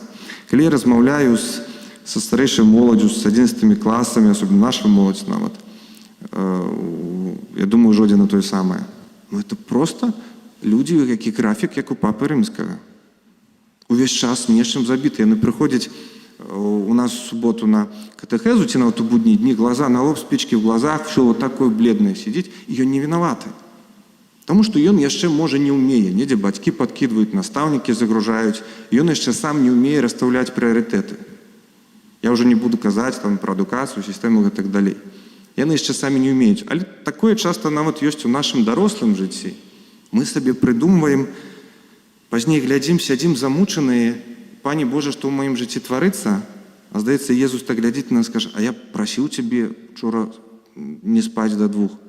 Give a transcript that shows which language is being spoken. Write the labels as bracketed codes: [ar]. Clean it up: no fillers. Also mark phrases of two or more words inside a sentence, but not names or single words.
[be] Калі я размаўляю са старэйшай моладдзю, з 11 класамі, асобна наша моладзь нават, я думаю, ужо ідзе на тое самае. Это проста людзі, які графік, як у папы рымскага. Увесь час нечым забіты. Яны прыходзяць у нас в суботу на катэхезу, ці нават у будні дні, [ru] глаза на лоб, спички в глазах, все вот такое бледное сидит, и он не виноваты. [be] Таму што ён яшчэ можа не ўмее, недзе бацькі падкідваюць, настаўнікі загружаюць, ён яшчэ сам не ўмее расстаўляць прыярытэты. Я ўжо не буду казаць там пра адукацыю, сістэму і так далей. Яны яшчэ самі не ўмеюць. Але такое часта нават ёсць у нашым дарослым жыцці. Мы сабе прыдумваем, пазней глядзім, сядзім замучаныя, Пане Боже, што ў маім жыцці тварыцца, а здаецца, Езус так глядзіць на нас, скажа, а я прасіў цябе учора не спаць да 2.